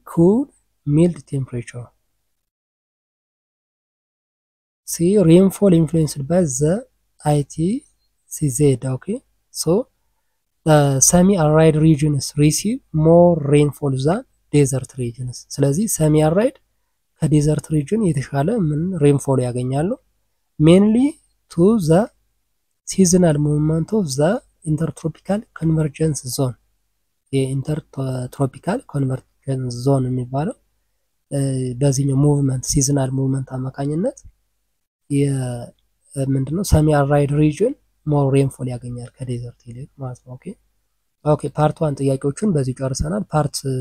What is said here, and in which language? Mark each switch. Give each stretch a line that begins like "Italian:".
English: Cool, mild temperature. C. Rainfall influenced by the ITCZ. Okay, so the semi-arid regions receive more rainfall than desert regions.
Amharic: ስለዚህ semi-arid ከዴዘርት ሪጅን የተሻለ ምን ሬንፎል ያገኛሉ?
English: mainly to the seasonal movement of the intertropical convergence zone.
Amharic: የኢንተርትሮፒካል ኮንቨርጀንስ ዞን የሚባለው በዚህኛው ሙቭመንት ሲዝናል ሙቭመንት አማካኝነት ምንድነው ሰሚ አራይድ ሪጅን ሞር ሬንፎል ያገኛል ከዴዘርት ይልቅ ማለት ነው። ኦኬ ፓርት 1 ጥያቄዎችን በዚህ ጨርሰናል። ፓርት